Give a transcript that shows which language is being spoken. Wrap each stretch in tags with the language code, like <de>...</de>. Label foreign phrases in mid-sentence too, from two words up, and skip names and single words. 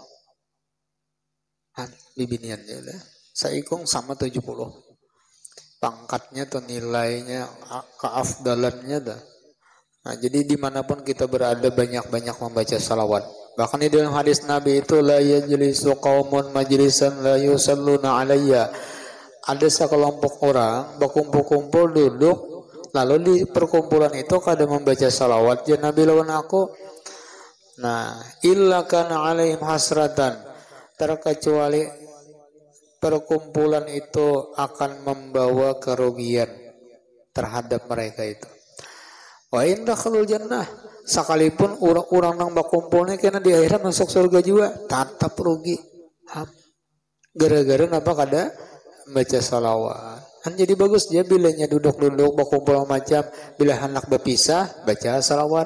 <bjn>Han bibinian dia lah. Saikung sama 70. Pangkatnya atau nilainya keafdalannya dah.</bjn> <id>Nah, jadi dimanapun kita berada banyak-banyak membaca salawat. Bahkan di dalam hadis Nabi itu</id> <ar>لا يجلس قوم مجلسا لا يصلون علي.</ar> <bjn>Ada sekelompok orang berkumpul-kumpul duduk lalu di perkumpulan itu kada membaca salawat ya Nabi lawan aku. Nah,</bjn> <ar>إلا كان عليهم حسرة</ar> <id>terkecuali perkumpulan itu akan membawa kerugian terhadap mereka itu.</id> <ar>وإن دخلوا الجنة</ar> <bjn>sekalipun orang-orang nang bakumpulnya kena di akhirat masuk surga juga tetap rugi. Gara-gara napa kada baca salawat. Kan jadi bagus dia bilanya duduk-duduk bakumpul macam bila hendak berpisah baca salawat.</bjn>